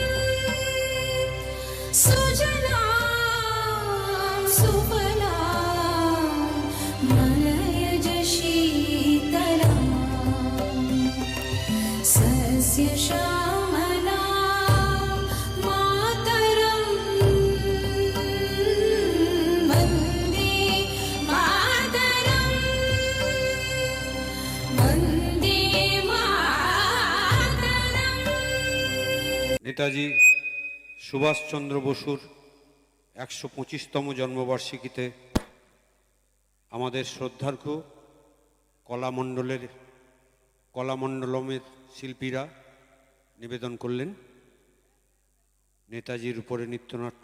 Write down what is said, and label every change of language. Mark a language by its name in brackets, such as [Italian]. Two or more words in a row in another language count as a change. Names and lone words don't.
[Sanskrit] सुजलां सुफलां मलयज शीतलाम् सस्य श्यामलां मातरम्। वन्दे मातरम्, वन्दे मातरम्। [Bangla] নেতাজি সুভাষচন্দ্র বসুর 125তম জন্মবার্ষিকীতে আমাদের শ্রদ্ধার্ঘ্য কলামণ্ডলমের শিল্পীরা নিবেদন করলেন নেতাজির উপরে নৃত্যনাট্য।